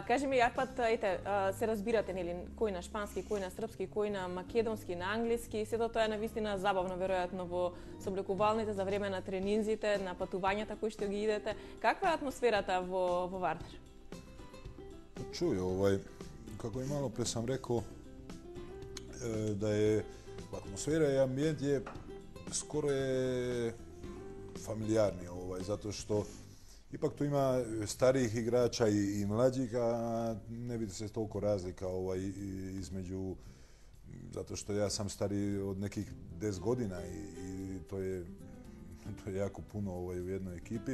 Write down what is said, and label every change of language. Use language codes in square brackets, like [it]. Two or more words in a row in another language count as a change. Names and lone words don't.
[mk] Кажи ми, Арпад, се разбирате, нели, кој на шпански, кој на српски, кој на македонски, на англиски, сето тоа е навистина забавно, веројатно, во собликувалните за време на тренинзите, на патувањата кои што ги идете. Каква е атмосферата во Вардар? [sr] Чуј, како и malo pre sam rekao, da je atmosfera i ambijent je skoro je familijarni, zato što ipak tu ima starijih igrača i mlađih, a ne vidi se toliko razlika između, zato što ja sam stariji od nekih 10 godina i to je jako puno u jednoj ekipi.